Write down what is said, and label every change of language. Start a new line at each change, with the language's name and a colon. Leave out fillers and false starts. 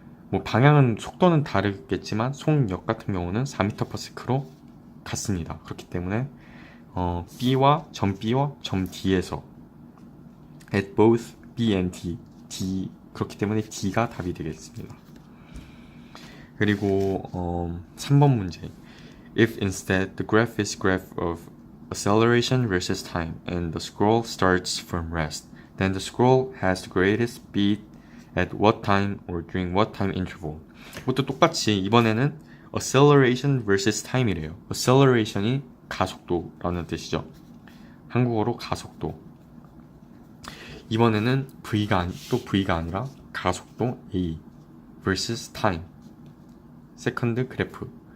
Korean: 뭐 방향은 속도는 다르겠지만 속력 같은 경우는 4m/s로 같습니다. 그렇기 때문에 B와 점 D에서
English: at both B and D,
Korean: 그렇기 때문에 D가 답이 되겠습니다. 그리고 3번 문제.
English: If instead the graph is graph of acceleration versus time and the scroll starts from rest, then the scroll has the greatest speed at what time or during what time interval.
Korean: 이것도 똑같이 이번에는
English: acceleration versus time
Korean: 이래요. acceleration이 가속도라는 뜻이죠. 한국어로 가속도. 이번에는 V가 아니라 가속도 A vs time, 세컨드 그래프.